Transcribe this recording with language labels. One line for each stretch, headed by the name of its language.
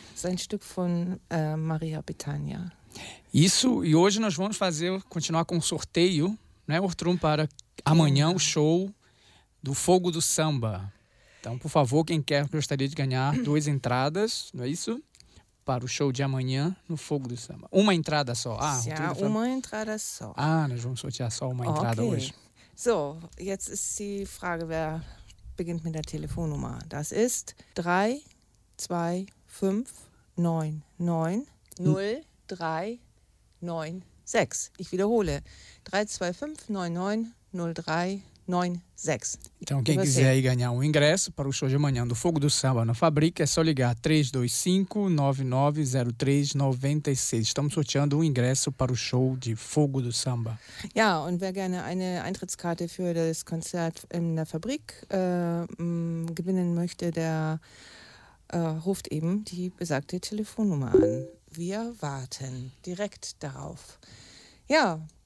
German: Das ist ein Stück von Maria Bethânia.
Portuguese: Isso, e hoje nós vamos fazer, continuar com o sorteio, né, Ortrum, para amanhã o show do Fogo do Samba. Então, por favor, quem quer, gostaria de ganhar duas entradas, não é isso? Para o show de amanhã no Fogo do Samba. Uma entrada só. Ah, ja, uma entrada só. Ah, nós vamos sortear só uma entrada okay. Hoje.
German: So, jetzt ist die Frage, wer beginnt mit der Telefonnummer. Das ist 3, 2, 5, 9, 9, 0, 3, 9, 6. Ich wiederhole. 3, 2, 5, 9, 9, 0, 3, 9, 6.
Portuguese: Então, quem quiser aí ganhar um ingresso para o show de amanhã do Fogo do Samba na Fabrique, é só ligar 325-9903-96. Estamos sorteando um ingresso para o show de Fogo do Samba.
German: Ja, und wer gerne eine Eintrittskarte für das Konzert in der Fabrik gewinnen möchte, der ruft eben die besagte Telefonnummer an. Wir warten direkt darauf. Ja.